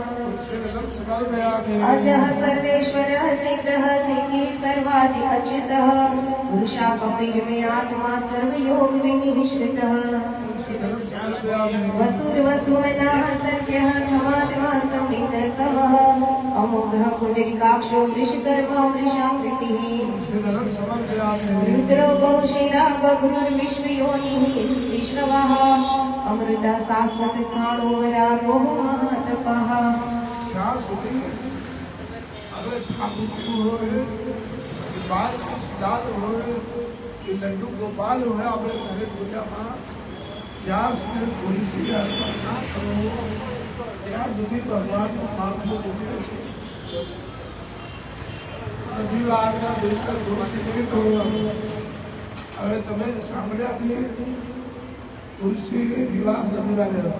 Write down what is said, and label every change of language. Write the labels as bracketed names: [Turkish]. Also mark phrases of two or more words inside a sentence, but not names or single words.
[Sanskrit] अजः सर्वेश्वरः सिद्धः सिद्धिः सर्वादि अच्युतः पुरुषाकपिर्मे आत्मा सर्वयोग विनिश्रितः वसुर्वसुमनः सत्यः समात्मा संवित् समः अमोघः पुण्डरीकाक्षो वृषकर्मा वृषाकृतिः रुद्रो बहुशिरा बभ्रुर्विश्वयोनिः शुचिश्रवः अमृतः शाश्वत स्थाणो वरारोहो महातपः [Hindi] लड्डू गोपाल हो अपने घरे पूजा में [Gujarati] ત્યાં સુધી તુલસી અર્પણ ના કરો ત્યાં સુધી ભગવાનનું માગવું જોઈએ છે રવિવારના દિવસે તુલસી નહીં તોડવાનું હવે તમે સાંભળ્યા કે તુલસી વિવાહ રવિવારે હતો